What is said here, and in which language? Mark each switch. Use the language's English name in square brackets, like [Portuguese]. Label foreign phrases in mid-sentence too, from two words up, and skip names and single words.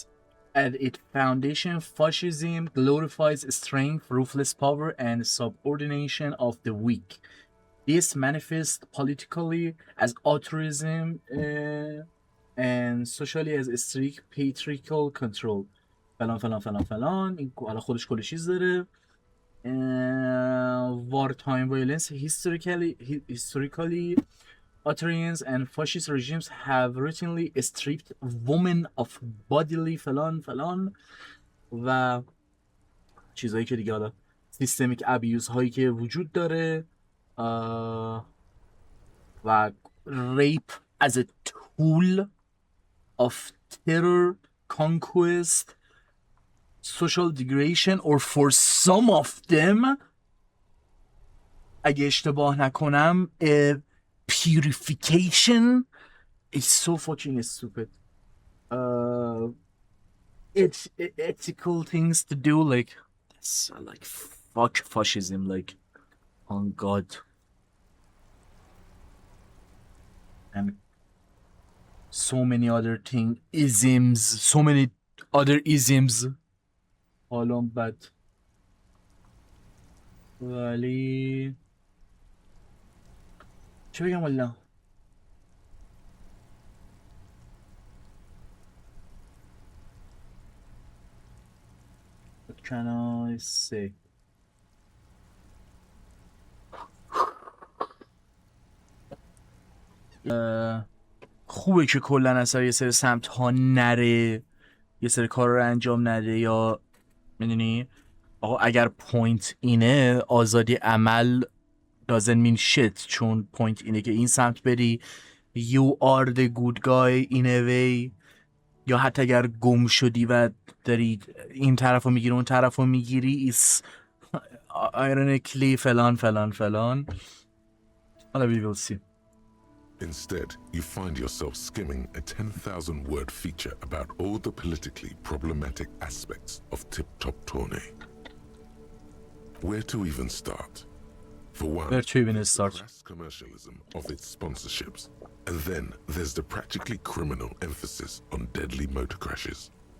[English] At its foundation, fascism glorifies strength, ruthless power, and subordination of the weak. This manifests politically as authoritarianism and socially as strict patriarchal control. [Persian] فلان این حالا خودش کلی چیز داره. [English] Wartime violence historically authoritarians and fascist regimes have routinely stripped women of bodily [Persian] فلان و چیزهایی که دیگه حالا [English] systemic abuse [Persian] هایی که وجود داره [English] و rape as a tool of terror, conquest, social degradation, or for some of them [Persian] اگه اشتباه نکنم [English] purification is so fucking stupid. It's ethical things to do, like that's like fuck fascism, like on God. And so many other things, isms, so many other isms. [Persian] حالا بد ولی چه بگم والا [English] What can I say? [Persian] خوبه که کلا اصلا یه سری سمت ها نره، یه سری کار رو انجام نده، یا میدونی آقا اگر پوینت اینه آزادی عمل [English] doesn't mean shit، [Persian] چون پوینت اینه که این سمت بری [English] you are the good guy in a way، [Persian] یا حتی اگر گم شدی و داری این طرف رو میگیری اون طرف رو میگیری [English] is ironically [Persian] فلان فلان فلان. حالا [English] we will see. Instead, you find yourself skimming a 10,000-word feature about all the politically problematic aspects of Tip-Top Tourney. Where to even start? For one, the crass commercialism of its sponsorships, and then there's the practically criminal emphasis on deadly motor crashes.